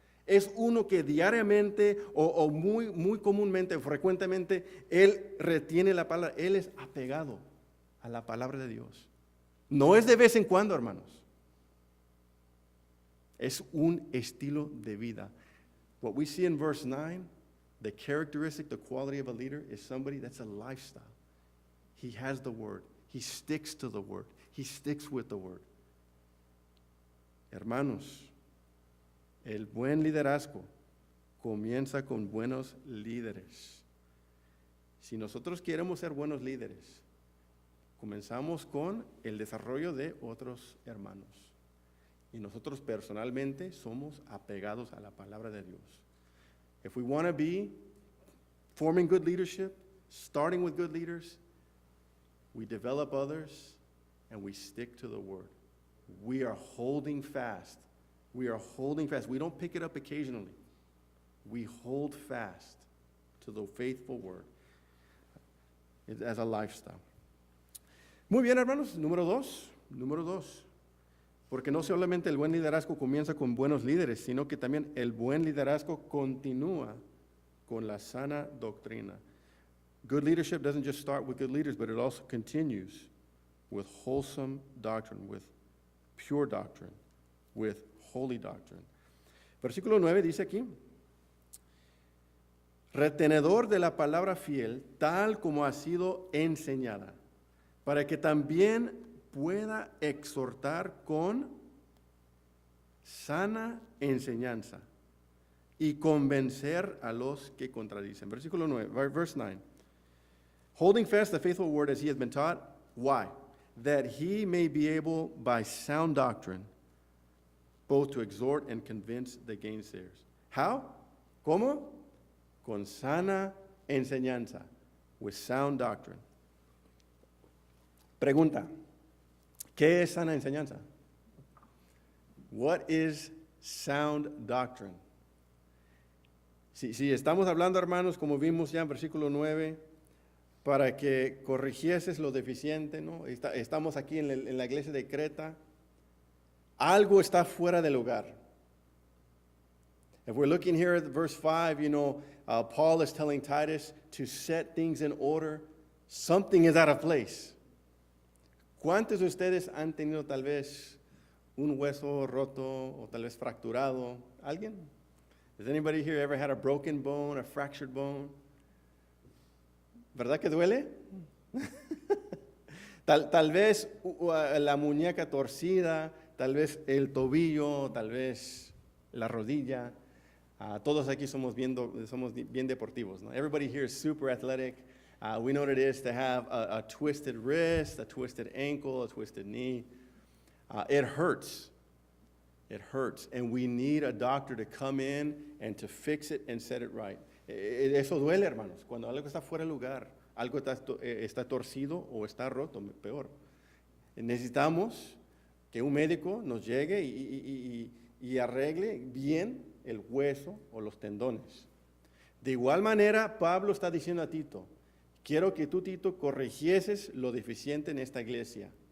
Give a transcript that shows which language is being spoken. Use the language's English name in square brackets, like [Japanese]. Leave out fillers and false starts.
[Spanish] Es uno que diariamente o muy comúnmente, frecuentemente, él retiene la palabra, él es apegado a la palabra de Dios. No es de vez en cuando, hermanos. Es un estilo de vida. [English] What we see in verse 9 The characteristic, the quality of a leader is somebody that's a lifestyle. He has the word. He sticks to the word. He sticks with the word. [Spanish] Hermanos, el buen liderazgo comienza con buenos líderes. Si nosotros queremos ser buenos líderes, comenzamos con el desarrollo de otros hermanos. Y nosotros personalmente somos apegados a la palabra de Dios. [English] If we want to be forming good leadership, starting with good leaders, we develop others and we stick to the word. We are holding fast. We are holding fast. We don't pick it up occasionally. We hold fast to the faithful word as a lifestyle. [Spanish] Muy bien, hermanos. Número dos. Porque no solamente el buen liderazgo comienza con buenos líderes, sino que también el buen liderazgo continúa con la sana doctrina. [English] Good leadership doesn't just start with good leaders, but it also continues with wholesome doctrine, with pure doctrine, with holy doctrine. [Spanish] Versículo 9 dice aquí, retenedor de la palabra fiel, tal como ha sido enseñada, para que también pueda exhortar con sana enseñanza y convencer a los que contradicen. Versículo 9, verse 9. [English] Holding fast the faithful word as he has been taught. Why? That he may be able by sound doctrine both to exhort and convince the gainsayers. How? [Spanish] ¿Cómo? Con sana enseñanza, [English] with sound doctrine. [Spanish] Pregunta. ¿Qué es sana enseñanza? [English] What is sound doctrine? [Spanish] Si estamos hablando, hermanos, como vimos ya en versículo 9, para que corrigieses lo deficiente, ¿no? Estamos aquí en la iglesia de Creta. Algo está fuera del lugar. [English] If we're looking here at verse 5, Paul is telling Titus to set things in order. Something is out of place. [Spanish] ¿Cuántos de ustedes han tenido tal vez un hueso roto o tal vez fracturado? ¿Alguien? [English] Has anybody here ever had a broken bone, a fractured bone? [Spanish] ¿Verdad que duele? tal vez la muñeca torcida, tal vez el tobillo, tal vez la rodilla. Todos aquí somos bien deportivos, ¿no? [English] Everybody here is super athletic. We know what it is to have a twisted wrist, a twisted ankle, a twisted knee. It hurts. It hurts. And we need a doctor to come in and to fix it and set it right. [Spanish] Eso duele, hermanos. Cuando algo está fuera de lugar, algo está torcido o está roto, peor. Necesitamos que un médico nos llegue y arregle bien el hueso o los tendones. De igual manera, Pablo está diciendo a Tito, quiero que tú, Tito, corrigieses lo deficiente en esta iglesia.